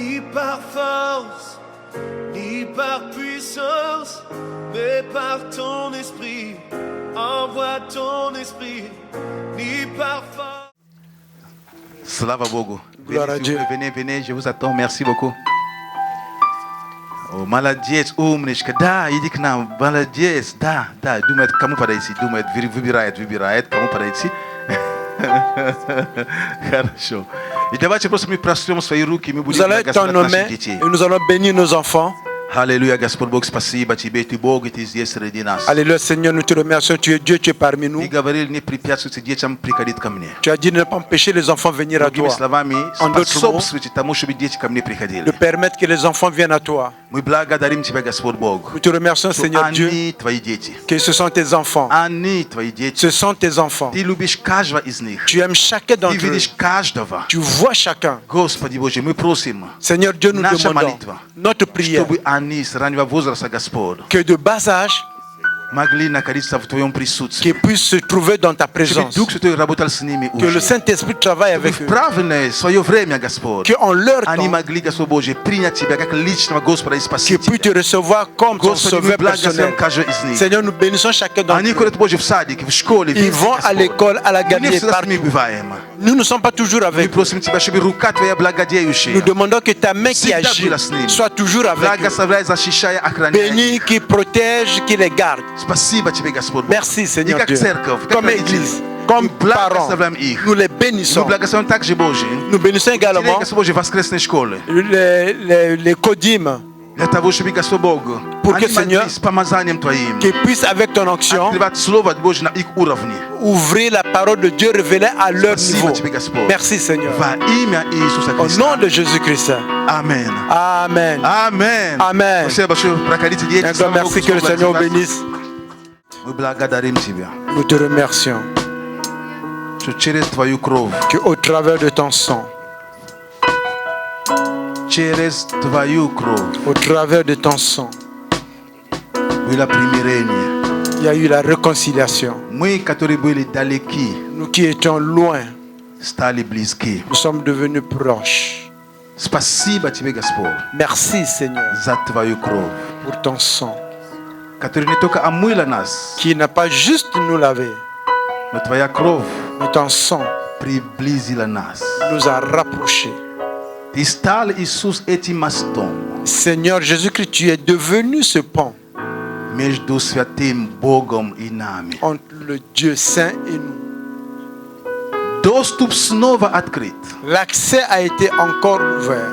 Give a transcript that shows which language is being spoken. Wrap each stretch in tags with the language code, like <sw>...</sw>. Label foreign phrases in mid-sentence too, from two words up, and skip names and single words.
<fr>par force, ni par puissance, mais par ton esprit. Envoie ton esprit, ni par force.</fr> <ru>Слава Богу.</ru> <fr>Gloire à Dieu. Venez, je vous attends. Merci beaucoup. Oh, maladies, da, idik na, maladies, da,</fr> <ru>думает, кому подойти, думает, выбирает, кому подойти. Хорошо. И давайте просто мы прострем свои руки, мы будем благословлять наших детей.</ru> <fr>Et nous allons bénir nos enfants.</fr> <ru>Аллилуйя, Господь Бог, спасибо Тебе, Ты Бог, и Ты здесь среди нас.</ru> <fr>Alléluia, Seigneur, nous te remercions, tu es Dieu, tu es parmi nous.</fr> <ru>Ты говорил, не препятствуйте детям приходить ко мне.</ru> <fr>Tu as dit de ne pas empêcher les enfants de venir à</fr> <ru>Другими</ru> <fr>toi.</fr> <ru>словами,</ru> <fr>En d'autres mots,</fr> <ru>способствуйте тому, чтобы дети ко мне приходили.</ru> <fr>de permettre que les enfants viennent à toi.</fr> <ru>Мы благодарим Тебя, Господь Бог.</ru> <fr>Nous te remercions, Seigneur Dieu,</fr> <ru>Они Твои дети.</ru> <fr>que ce sont tes enfants.</fr> <ru>Они Твои дети.</ru> <fr>Ce sont tes enfants.</fr> <ru>Ты любишь каждого из них.</ru> <fr>Tu aimes chacun</fr> <ru>Ты</ru> <fr>d'entre eux.</fr> <ru>видишь каждого.</ru> <fr>Tu vois chacun.</fr> <ru>Господи Боже, мы просим,</ru> <fr>Seigneur Dieu, nous</fr> <ru>Наша</ru> <fr>demandons</fr> <ru>молитва,</ru> <fr>notre prière</fr> <ru>чтобы они с раннего возраста, Господь,</ru> <fr>que de bas âge,</fr> <ru>могли находиться в Твоем присутствии.</ru> <fr>qu'ils puissent se trouver dans ta</fr> <ru>Чтобы</ru> <fr>présence.</fr> <ru>Дух Святой работал с ними</ru> <fr>Que le</fr> <ru>уже.</ru> <fr>Saint-Esprit travaille avec</fr> <ru>В</ru> <fr>eux.</fr> <ru>правильное свое время, Господь,</ru> <fr>Qu'en leur</fr> <ru>они</ru> <fr>temps,</fr> <ru>могли, Господь Божий, принять Тебя как личного Господа и</ru> <fr>qu'ils</fr> <ru>Спасителя.</ru> <fr>puissent te recevoir comme ton</fr> <ru>Господи, мы</ru> <fr>sauveur</fr> <ru>благословим</ru> <fr>personnel.</fr> <ru>каждого из них.</ru> <fr>Seigneur, nous bénissons chacun d'entre</fr> <ru>Они</ru> <fr>eux.</fr> <ru>ходят, Боже, в садике, в школе,</ru> <fr>Ils vont à l'école, à la</fr> <ru>Мы не</ru> <fr>galerie,</fr> <ru>всегда с ними</ru> <fr>partout.</fr> <ru>бываем.</ru> <fr>Nous ne sommes pas toujours</fr> <ru>Мы</ru> <fr>avec eux.</fr> <ru>просим Тебя, чтобы рука Твоя благодеющая</ru> <fr>Nous demandons que ta main qui</fr> <ru>всегда</ru> <fr>agit</fr> <ru>была с ними.</ru> <fr>soit toujours avec eux.</fr> <ru>Благословляй, защищай, охраняй.</ru> <fr>Bénis, qui protège, qui les garde.</fr> <ru>Спасибо Тебе, Господь Бог.</ru> <fr>Merci,</fr> <ru>И</ru> <fr>Seigneur</fr> <ru>как</ru> <fr>Dieu.</fr> <ru>церковь, как</ru> <fr>Comme</fr> <ru>родители,</ru> <fr>église, comme</fr> <ru>мы</ru> <fr>parents,</fr> <ru>благословляем их.</ru> <fr>nous les</fr> <ru>Мы</ru> <fr>bénissons.</fr> <ru>благословим также, Боже,</ru> <fr>Nous bénissons</fr> <ru>учителей,</ru> <fr>également</fr> <ru>Господь Божий, воскресной школы.</ru> <fr>les Kodim,</fr> <ru>Для того, чтобы, Господь Бог,</ru> <fr>Pour que,</fr> <ru>они</ru> <fr>Seigneur,</fr> <ru>могли с помазанием Твоим</ru> <fr>qui puissent avec ton onction</fr> <ru>открывать Слово Божье на их уровне.</ru> <fr>ouvrir la parole de Dieu révélée à leur</fr> <ru>Спасибо</ru> <fr>niveau.</fr> <ru>Тебе, Господь.</ru> <fr>Merci, Seigneur.</fr> <ru>Во имя Иисуса</ru> <fr>Au</fr> <ru>Христа.</ru> <fr>nom de Jésus-Christ.</fr> <ru>Аминь.</ru> <fr>Amen.</fr> <ru>Аминь.</ru> <fr>Amen.</fr> <ru>Спасибо большое. Проходите, дети.</ru> <fr>Un grand</fr> <ru>Слава Богу,</ru> <fr>merci, que le</fr> <ru>Господь</ru> <fr>Seigneur</fr> <ru>благословит вас.</ru> <fr>bénisse.</fr> <ru>Мы благодарим Тебя,</ru> <fr>Nous te remercions</fr> <ru>что через Твою кровь,</ru> <fr>qu'au travers de ton sang,</fr> <ru>через Твою кровь</ru> <fr>au travers de ton sang,</fr> <ru>было примирение.</ru> <fr>il y a eu la réconciliation.</fr> <ru>Мы, которые были далеки,</ru> <fr>Nous qui étions loin,</fr> <ru>стали близки.</ru> <fr>nous sommes devenus proches.</fr> <ru>Спасибо Тебе, Господь,</ru> <fr>Merci, Seigneur,</fr> <ru>за Твою кровь,</ru> <fr>pour ton sang,</fr> <ru>которая не только омыла нас,</ru> <fr>qui n'a pas juste nous lavé,</fr> <ru>но Твоя кровь</ru> <fr>mais ton sang</fr> <ru>приблизила нас.</ru> <fr>nous a rapprochés.</fr> <ru>Ты стал, Иисус, этим мостом</ru> <fr>Seigneur Jésus-Christ, tu es devenu ce pont</fr> <ru>между святым Богом и нами.</ru> <fr>entre le Dieu saint et nous.</fr> <ru>Доступ снова открыт,</ru> <fr>L'accès a été encore ouvert</fr>